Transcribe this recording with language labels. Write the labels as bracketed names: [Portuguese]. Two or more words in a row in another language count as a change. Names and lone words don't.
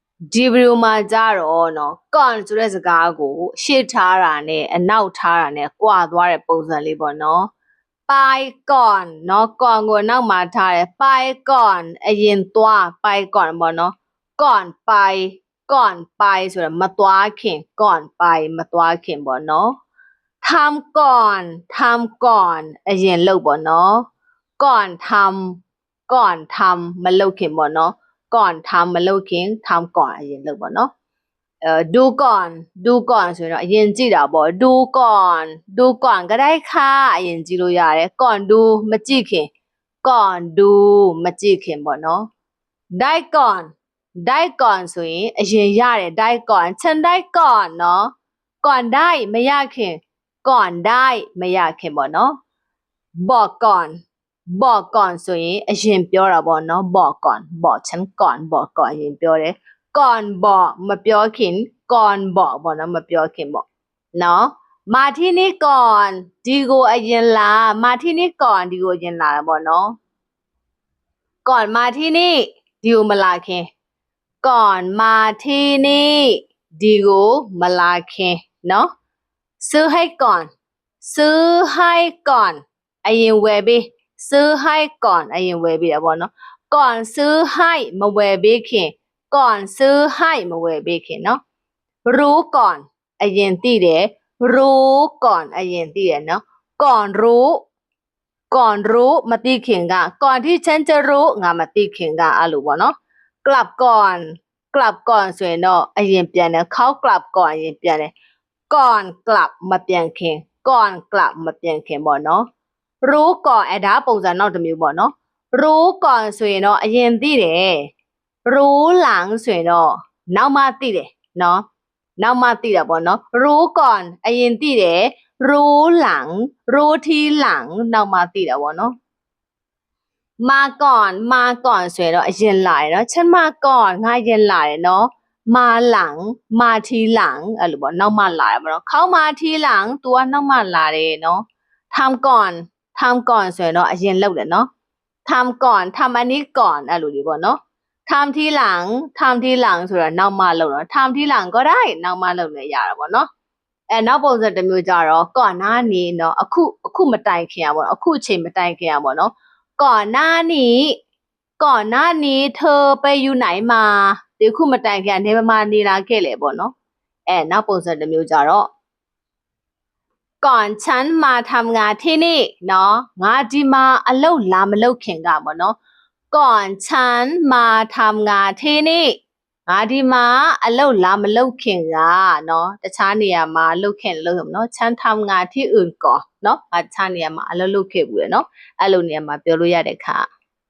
[Burmese] ဒီဗီဒီယိုမှာကြတော့နော် con ဆိုတဲ့စကားကိုရှေ့ထားတာနဲ့အနောက်ထားတာနဲ့ကွာသွားတဲ့ပုံစံလေးပေါ့နော် [Thai] ไปก่อน [Burmese] နော် con ကိုအနောက်မှာထားတယ် [Thai] ไปก่อน [Burmese] အရင်သွား [Thai] ไปก่อน [Burmese] ပေါ့နော် [Thai] ก่อนไปก่อนไป [Burmese] ဆိုတော့မသွားခင် [Thai] ก่อนไป [Burmese] မ သွားခင်ပေါ့နော် [Thai] ทำก่อนทำก่อน [Burmese] အရင်လုပ်ပေါ့နော် [Thai] ก่อนทำ [Burmese] မလုပ်ခင်ပေါ့နော် [Thai] ก่อนทำ [Burmese] မလုပ်ခင် [Thai] ทำก่อน [Burmese] အရင်လုပ်ပေါ့နော် [Thai] ดูก่อน [Burmese] ဆိုရင်တော့အရင်ကြည့်တာပေါ့ [Thai] ดูก่อน ก็ได้ค่ะ [Burmese] အရင်ကြည့်လို့ရတယ် [Thai] ก่อนดู [Burmese] မကြည့်ခင် [Thai] ก่อนดู [Burmese] မကြည့်ခင်ပေါ့နော် [Thai] ได้ก่อน [Burmese] ဆိုရင်အရင်ရတယ် [Thai] ได้ก่ อนฉันได้ก่อนเนาะก่อนได้ [Burmese] မရခင် [Thai] ก่อนได้ [Burmese] မရခင်ပေါ့နော် [Thai] บอกก่อน [Burmese] ဆိုရင်အ ရင်ပြောတာပေါ့နော် [Thai] บอกก่อนบอกฉันก่อนบอกก่อน [Burmese] အရင်ပြောတယ် [Thai] ก่อนบอก [Burmese] မပြောခင် [Thai] ก่อนบอก [Burmese] ပေါ့နော်မပြောခင်ပေါ့နော် [Thai] มาที่นี่ก่อน [Burmese] ဒီကိုအရင်လာ [Thai] มาที่นี่ก่อน [Burmese] ဒီကိုအရင်လာတာပေါ့နော် [Thai] ก่อนมาที่นี่ [Burmese] ဒီကိုမလာခင် [Thai] ก่อนมาที่นี่ [Burmese] ဒီကိုမလာခင် [Thai] เนาะซื้อให้ก่อน [Burmese] အရင်ဝယ်ပေး [Thai] ซื้อให้ก่อน [Burmese] အရင်ဝယ်ပေးတာပေါ့နော် [Thai] ก่อนซื้อให้ [Burmese] မဝယ်ပေးခင် [Thai] ก่อนซื้อให้ [Burmese] မဝယ်ပေးခင် [Thai] เนาะรู้ก่อน [Burmese] အရင်သိတယ် [Thai] รู้ก่อน [Burmese] အရင်သိတယ် [Thai] เนาะก่อนรู้ [Burmese] မသိခင်က [Thai] ก่อนที่ฉันจะรู้ [Burmese] ငါမသိခင်ကအဲ့လိုပေါ့နော် [Thai] กลับก่อน [Burmese] ဆိုရင်တော့အရင်ပြန်တယ် [Thai] เขากลับก่อน [Burmese] အရင်ပြန်တယ် [Thai] ก่อนกลับ [Burmese] မပြန်ခင် [Thai] ก่อนกลับ [Burmese] မပြန်ခင်ပေါ့နော် [Thai] รู้ก่อน [Burmese] ဒါပုံစံနောက်တစ်မျိုးပေါ့နော် [Thai] รู้ก่อน [Burmese] ဆိုရင်တော့အရင်သိတယ် [Thai] รู้หลัง [Burmese] ဆိုရင်တော့နောက်မှသိတယ်နော်နောက်မှသိတာပေါ့နော် [Thai] รู้ก่อน [Burmese] အရင်သိတယ် [Thai] รู้หลังรู้ทีห [Burmese] ลังနောက်မှသိတာပေါ့နော် [Thai] มาก่อน [Burmese] ဆိုရင်တော့အရင်လာတယ် [Thai] เนาะฉันมาก่อน [Burmese] ငါအရင်လာတယ် [Thai] เนาะมาหลังมาทีหลัง [Burmese] အဲ့လိုပေါ့နောက်မှလာတယ်ပေါ့နော် [Thai] เขามาทีหลัง [Burmese] तू ကနောက်မှ လာတယ် [Thai] เนาะทำก่อน [Burmese] ဆိုရင်တော့အရင်လုပ်တယ် [Thai] เนาะทำก่อนทำอันนี้ก่อน [Burmese] အဲ့လိုလေးပေါ့နော် [Thai] ทำทีหลัง [Burmese] ဆိုတော့နောက်မှလုပ်တော့ [Thai] ทำทีหลังก็ได้ [Burmese] နောက်မှလုပ်လည်းရတာပေါ့နော်နောက်ပုံစံတစ်မျိုးကြတော့ [Thai] ก่อนหน้านี้เนาะ [Burmese] အခုမတိုင်ခင်อ่ะပေါ့အခုအချိန်မတိုင် ခင်อ่ะပေါ့နော် [Thai] ก่อนหน้านี้เธอไปอยู่ไหนมา [Burmese] ဒီခုမတိုင်ခင်နေမှာ နေလာခဲ့လေပေါ့နော်နောက်ပုံစံတစ်မျိုးကြတော့ [Thai] ก่อนฉันมาทำงานที่นี่เนาะ [Burmese] ငါဒီမှာအလုပ်လာမလုပ်ခင်ကပေါ့နော် [Thai] ก่อนฉันมาทำงานที่นี่ [Burmese] ငါဒီမှာအလုပ်လာမလုပ်ခင်ကเนาะတခြားနေရာမှာလုပ်ခင်လုပ်ရမနော် [Thai] ฉันทำงานที่อื่นก่อนเนาะ [Burmese] ငါတခြားနေရာမှာအလုပ်လုပ်ခဲ့ဘူးလေเนาะအဲ့လိုနေရာမှာပြောလို့ရတဲ့ခါ